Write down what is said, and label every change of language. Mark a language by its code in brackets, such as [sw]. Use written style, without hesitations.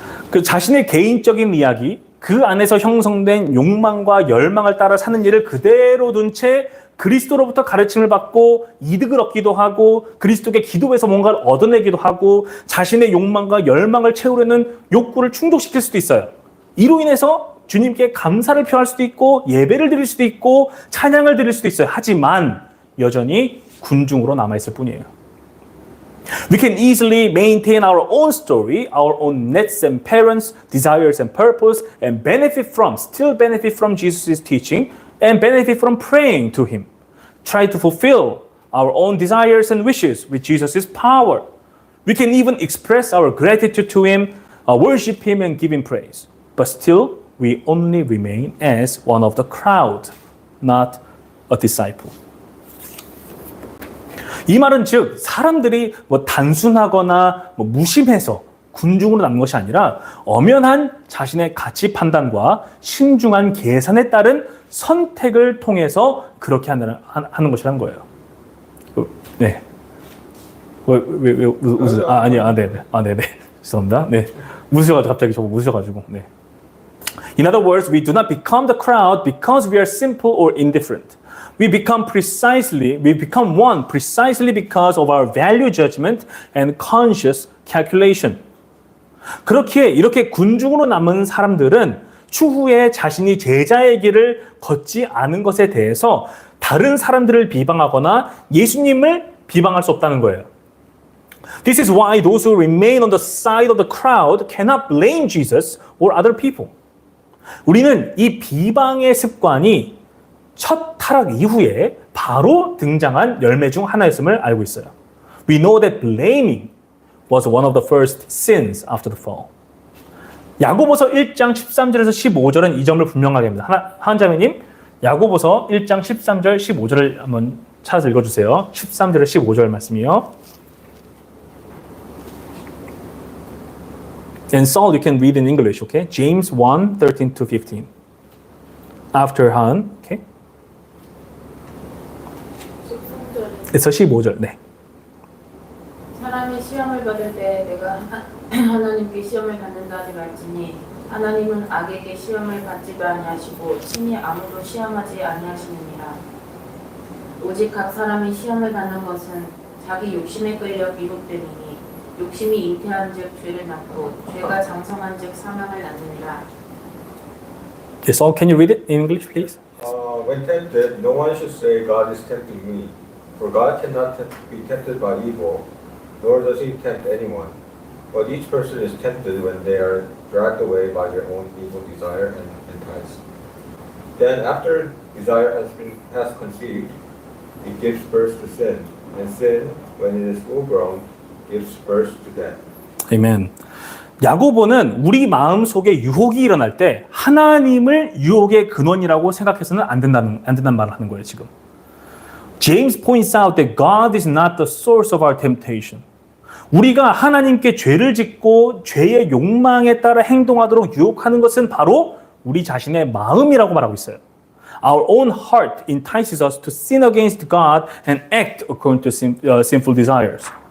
[ko] 그 자신의 개인적인 이야기, 그 안에서 형성된 욕망과 열망을 따라 사는 일을 그대로 둔 채 그리스도로부터 가르침을 받고 이득을 얻기도 하고 그리스도께 기도해서 뭔가를 얻어내기도 하고 자신의 욕망과 열망을 채우려는 욕구를 충족시킬 수도 있어요. 이로 인해서 주님께 감사를 표할 수도 있고 예배를 드릴 수도 있고 찬양을 드릴 수도 있어요. 하지만 여전히 군중으로 남아있을 뿐이에요. [en] We can easily maintain our own story, our own nets and parents, desires and purpose, and still benefit from Jesus' teaching, and benefit from praying to Him. Try to fulfill our own desires and wishes with Jesus' power. We can even express our gratitude to Him, worship Him, and give Him praise. But still, we only remain as one of the crowd, not a disciple. [ko] 이 말은 즉 사람들이 단순하거나 무심해서 군중으로 남는 것이 아니라 엄연한 자신의 가치 판단과 신중한 계산에 따른 선택을 통해서 그렇게 하는 것이라는 거예요. 네. 왜 웃으세요? 네네. 죄송합니다. 네. 웃으셔가지고 갑자기 저거 웃으셔가지고. 네. [en] In other words, we do not become the crowd because we are simple or indifferent. We become one precisely because of our value judgment and conscious calculation. [ko] 그렇기에 이렇게 군중으로 남은 사람들은 추후에 자신이 제자의 길을 걷지 않은 것에 대해서 다른 사람들을 비방하거나 예수님을 비방할 수 없다는 거예요. [en] This is why those who remain on the side of the crowd cannot blame Jesus or other people. [ko] 우리는 이 비방의 습관이 첫 타락 이후에 바로 등장한 열매 중 하나였음을 알고 있어요. [en] We know that blaming was one of the first sins after the fall. [ko] 야고보서 1장 13절에서 15절은 이 점을 분명하게 합니다. 한자매님, 야고보서 1장 13절 15절을 한번 찾아서 읽어주세요. 13절에 15절 말씀이요. [en] And Saul, you can read in English, okay? James 1, 13 to 15. After Han, okay? [ko] 13절에 15절, 네. 사람이 시험을 받을 때 내가 하나님께 시험을 받는다 하지 말지니 하나님은 악에게 시험을 받지도 아니하시고 친히 아무도 시험하지 아니하시느니라. 오직 각 사람이 시험을 받는 것은 자기 욕심에 끌려 미혹됨이니 욕심이 잉태한즉 죄를 낳고 죄가 장성한즉 사망을 낳느니라. [en] Yes, all. Can you read it in English, please? When tempted, no one should say, God is tempting me. For God cannot be tempted by evil, nor does he tempt anyone. But each person is tempted when they are dragged away by their own evil desire and enticed. Then after desire has conceived, it gives birth to sin. And sin, when it is full grown, gives birth to death. [ko] 아멘. 야고보는 우리 마음 속에 유혹이 일어날 때 하나님을 유혹의 근원이라고 생각해서는 안 된다는 말을 하는 거예요, 지금. [en] James points out that God is not the source of our temptation. [ko] 우리가 하나님께 죄를 짓고 죄의 욕망에 따라 행동하도록 유혹하는 것은 바로 우리 자신의 마음이라고 말하고 있어요. [en] Our own heart entices us to sin against God and act according to sinful desires.